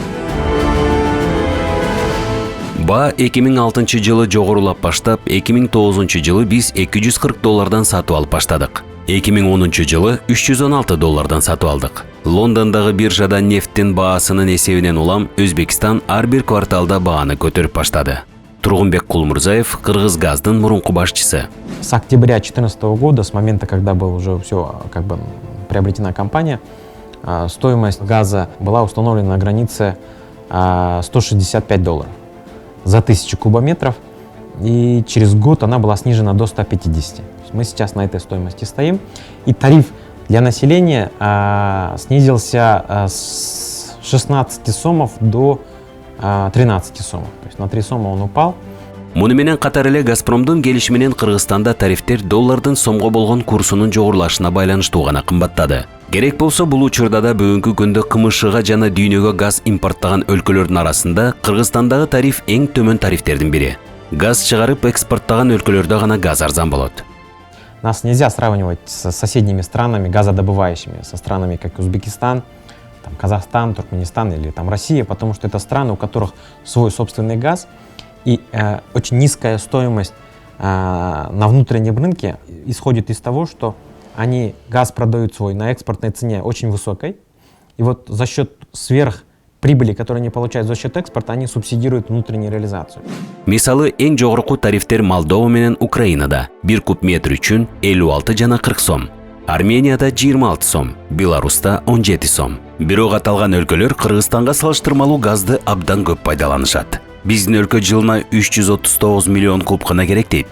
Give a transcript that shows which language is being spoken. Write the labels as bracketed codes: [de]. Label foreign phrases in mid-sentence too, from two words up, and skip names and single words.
[ky] Баа 2006 жылы жогорулап баштап, 2009 жылы биз $240 сатып алып баштадык. 2010 жылы $316 сатып алдык. Лондондагы биржада нефттин баасынын эсебинен улам Өзбекстан ар бир кварталда бааны көтөрүп баштады. Тургунбек Кулмурзаев, Кыргызгаздын мурунку башчысы. [ru] С октября 2014 года, с момента, когда была уже все приобретена компания, стоимость газа была установлена на границе $165 за 1000 кубометров, и через год она была снижена до 150. Мы сейчас на этой стоимости стоим, и тариф для населения снизился с 16 сомов до 13 сомов. То есть на 3 сома он упал. [ky] Муну менен катар эле Газпромдун келишиминен Кыргызстанда тарифтер доллардын сомго болгон курсунун жогорулашына байланыштуу гана кымбаттады. Керек болсо бул учурда да бүгүнкү күндө КМШга жана дүйнөгө газ импорттогон өлкөлөрдүн арасында Кыргызстандагы тариф эң төмөн тарифтердин бири. Газ чыгарып экспорттогон өлкөлөрдө гана газ арзан болот. [ru] Нас нельзя сравнивать с соседними странами, газодобывающими, со странами, как Узбекистан, Казахстан, Туркменистан или Россия, потому что это страны, у которых свой собственный газ, и очень низкая стоимость на внутреннем рынке исходит из того, что они газ продают свой на экспортной цене очень высокой, и вот за счет прибыли, которые они получают за счет экспорта, они субсидируют внутреннюю реализацию. [ky] Мисалы, эң жогорку тарифтер Молдова менен Украинада 1 куб метр үчүн 56 жана 40 сом. Арменияда 26 сом, Беларуста 17 сом. Бирок аталган өлкөлөр Кыргызстанга салыштырмалуу газды абдан көп пайдаланышат. Биздин өлкө жылына 339 миллион куб гана керек дейт.